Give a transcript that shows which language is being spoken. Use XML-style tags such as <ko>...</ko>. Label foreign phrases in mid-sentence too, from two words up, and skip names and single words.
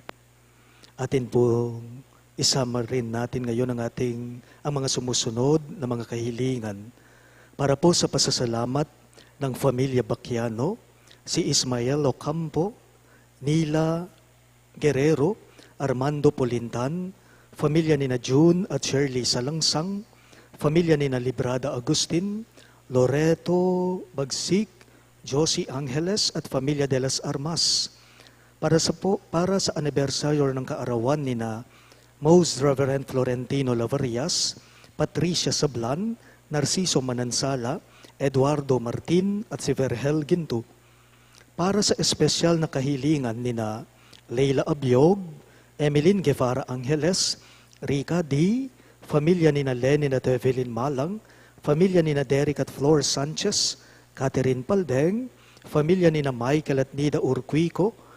<tl>Atin po isama rin natin ngayon ang mga sumusunod na mga kahilingan para po sa pasasalamat ng Pamilya Bacchiano, si Ismael Ocampo, Nila Guerrero, Armando Polintan, pamilya ni na June at Shirley Salangsang, pamilya ni na Librada Agustin, Loreto Bagsik, Josie Angeles at pamilya de las Armas. Para sa anibersaryo ng kaarawan ni na Most Reverend Florentino Lavarias, Patricia Sablan, Narciso Manansala, Eduardo Martin at si Vergel Ginto. Para sa espesyal na kahilingan ni na Leila Abiog, Emeline Guevara Angeles, Rica D., pamilya ni na Lenin at Evelyn Malang, pamilya ni na Derek at Flor Sanchez, Catherine Paldeng, pamilya ni na Michael at Nida Urquico,</tl>